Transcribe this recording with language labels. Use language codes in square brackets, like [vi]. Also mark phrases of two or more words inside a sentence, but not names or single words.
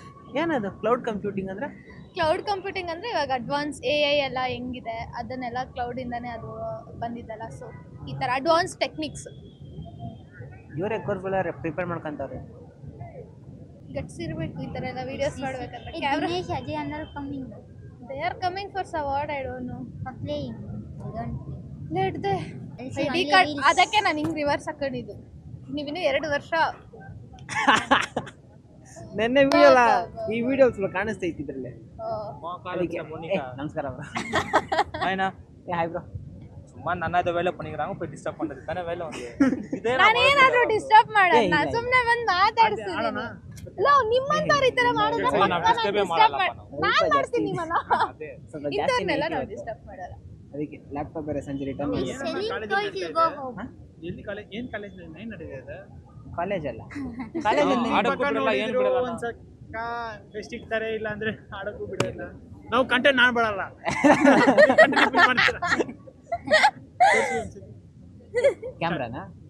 [kn] ಏನದು [en] cloud computing [kn] ಅಂದರೆ [en] cloud computing [kn] ಅಂದರೆ ಇವಾಗ [en] advance AI [kn] ಎಲ್ಲ ಹೆಂಗಿದೆ ಅದನ್ನೆಲ್ಲ ಕ್ಲೌಡಿಂದನೇ ಅದು ಬಂದಿದ್ದಲ್ಲ ಸೊ ಈ ಥರ [en] advance techniques [kn] ಇವರೇ ಕೋರ್ಸ್ಗಳ ಪ್ರಿಪೇರ್ ಮಾಡ್ಕೊಂತವ್ರೆ ಗಟ್ಸಿರ್ಬೇಕು ಈ ಥರ ಎಲ್ಲ ವೀಡಿಯೋಸ್ ಮಾಡ್ಬೇಕಂದ್ರೆ [en] Hey, [kn] ಕ್ಯಾಮ್ರಾ [en] Dinesh, Ajay and all coming. they are coming for award I don't know For playing. I don't play. let they I'll see ಐಡಿ only ಕಾರ್ಡ್ reels. [kn] ಅದಕ್ಕೆ ನಾನು ಹಿಂಗೆ ರಿವರ್ಸ್ ಹಾಕೊಂಡಿದ್ದು ನೀವಿನ್ನೂ 2 ವರ್ಷ ನೆನ್ನೆ ವಿಡಿಯೋ ಈ ವಿಡಿಯೋಸ್ ಕಾಣಿಸ್ತೈತಿ ಇದ್ರಲ್ಲಿ ಅದಕ್ಕೆ ನಮಸ್ಕಾರ [en] hi bro [ta] சும்மா நன்னாத வேலை பண்ணிக்கிறாங்க போய் டிஸ்டர்ப் பண்றது தானே வேலை வந்து இதே [kn] ನಾನೇನಾದ್ರೂ ಡಿಸ್ಟರ್ಬ್ ಮಾಡಲ್ಲ ಸುಮ್ಮನೆ ಬಂದು ಮಾತಾಡ್ತಿದ್ದೀನಿ ಇಲ್ಲ ನಿಮ್ಮಂತವ್ರು ಈ ತರ ಮಾಡಿದ್ರೆ ನಾನು ಮಾಡ್ತೀನಿ ನಿಮ್ಮನ್ನ ಸ್ವಲ್ಪ ಜಾಸ್ತಿ ಇಂಥವ್ರನ್ನೆಲ್ಲ ನಾವು ಡಿಸ್ಟರ್ಬ್ ಮಾಡಲ್ಲ ಅದಕ್ಕೆ ಲ್ಯಾಪ್ಟಾಪ್ ಬೇರೆ ಸಂಜೆ ರಿಟರ್ನ್ [en] Selling toys, you go home. [kn] ಎಲ್ಲಿ ಕಾಲೇಜ್ ಏನ್ ಕಾಲೇಜ್ ಏನ್ ನಡೆದಿದೆ ಕಾಲೇಜ್ ಅಲ್ಲ ಕಾಲೇಜಲ್ಲಿ ಆಡಕ್ಕೂ ಬಿಡಲ್ಲ ಏನು ಬಿಡಲ್ಲ ಒಂದ್ಸಲ ಬೆಸ್ಟ್ ಇರ್ತಾರೆ ಇಲ್ಲ ಅಂದ್ರೆ ಆಡಕ್ಕೂ ಬಿಡಲ್ಲ ನಾವು ಕಂಟೆಂಟ್ ನಾನು ಬಿಡಲ್ಲ ಕ್ಯಾಮ್ರಾನಾ